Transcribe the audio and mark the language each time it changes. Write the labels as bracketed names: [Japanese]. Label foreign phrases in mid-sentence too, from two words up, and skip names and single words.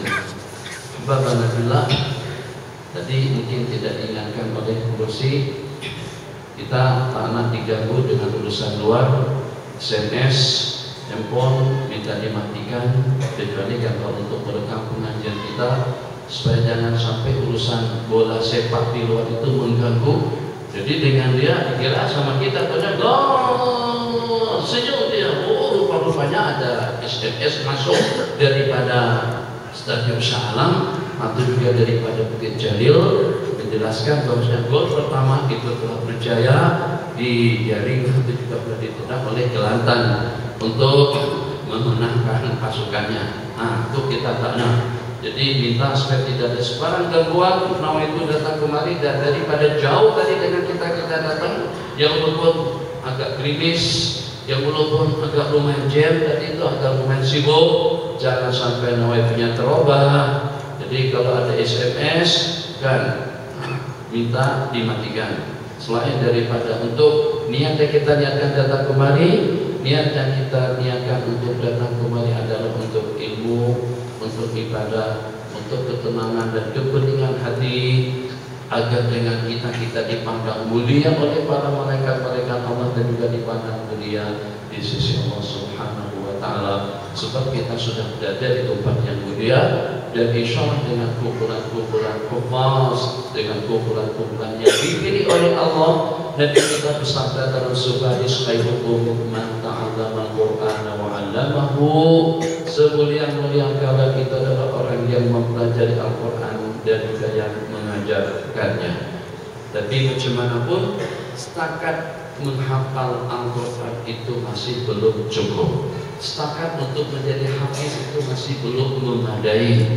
[Malay] Bapak Nabilah tadi mungkin tidak diingatkan oleh kursi, kita tak nak diganggu dengan urusan luar, SMS, handphone minta dimatikan, kecuali kalau untuk merekam pengajian kita, supaya jangan sampai urusan bola sepak di luar itu mengganggu. Jadi dengan dia dikira sama kita pada senyum dia, rupa-rupanya ada SMS masuk daripada Stadion Shah-Alam atau juga daripada Bukit Jalil, menjelaskan bahwa gol pertama itu telah berjaya dijaring atau juga telah ditendang oleh Kelantan untuk memenangkan pasukannya. Nah, itu kita tak nak. Jadi minta supaya tidak ada sebarang gangguan. Nawa itu datang kemari dan daripada jauh tadi dengan kita datang, yang walaupun agak gerimis, yang walaupun agak lumayan jam tadi itu agak lumayan sibuk, jangan sampai nawa itunya terubah. Jadi kalau ada SMS kan minta dimatikan. Selain daripada untuk niatnya kita niatkan datang kemari, niat yang kita niatkan untuk datang kemari adalah untuk ilmu, untuk ibadah, untuk ketenangan dan kebeningan hati, agar dengan kita dipandang mulia oleh para malaikat-malaikat Allah dan juga dipandang mulia di sisi Allah [Arabic] سبحانه وتعالى. [Malay] Sebab kita sudah berada di tempat yang mulia, dan [Arabic] إن شاء الله [Malay] dengan kumpulan-kumpulan kufas, dengan kumpulan-kumpulan yang dipilih oleh Allah. Nabi kita bersabda dalam sebuah hadis, [Arabic] خيركم من تعلم القرآن وعلمه. [Malay] Semulia-mulia kala kita adalah orang yang mempelajari Al-Qur'an dan juga yang mengajarkannya. Tapi bagaimanapun setakat menghafal Al-Qur'an itu masih belum cukup. Setakat untuk menjadi hafiz itu masih belum memadai.